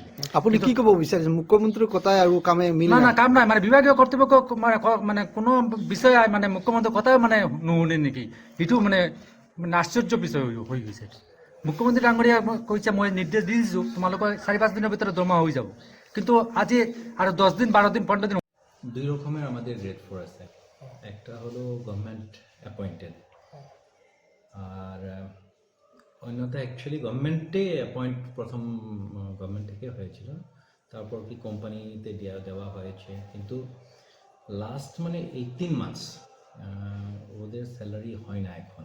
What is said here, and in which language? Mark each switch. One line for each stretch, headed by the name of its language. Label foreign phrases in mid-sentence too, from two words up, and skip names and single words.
Assamese: আপুনি কি ক'ব বিচাৰিছে? মুখ্যমন্ত্ৰীৰ কথাই আৰু কামে মিল না কাম নাই, মানে বিভাগীয় কৰ্তৃপক্ষ মানে কোনো বিষয় মানে মুখ্যমন্ত্ৰীৰ কথাই মানে নুশুনে নেকি? এইটো মানে আশ্চৰ্য বিষয় হৈ গৈছে। মুখ্যমন্ত্ৰী ডাঙৰীয়া কৈছে, মই নিৰ্দেশ দি দিছোঁ তোমালোকৰ 4-5 দিনৰ ভিতৰত দৰমহা হৈ যাব, কিন্তু আজি আৰু 10 দিন 12 দিন 15 দিন।
Bangla: 2 রকমের আমাদের গ্রেড 4 আছে। একটা হলো
English: government appointed,
Bangla: আর অন্যটা অ্যাকচুয়ালি গভর্নমেন্টে অ্যাপয়েন্ট প্রথম গভর্নমেন্ট থেকে হয়েছিল, তারপর কি কোম্পানিতে দেওয়া হয়েছে, কিন্তু লাস্ট মানে 18 মান্থস ওদের স্যালারি হয় না এখনো।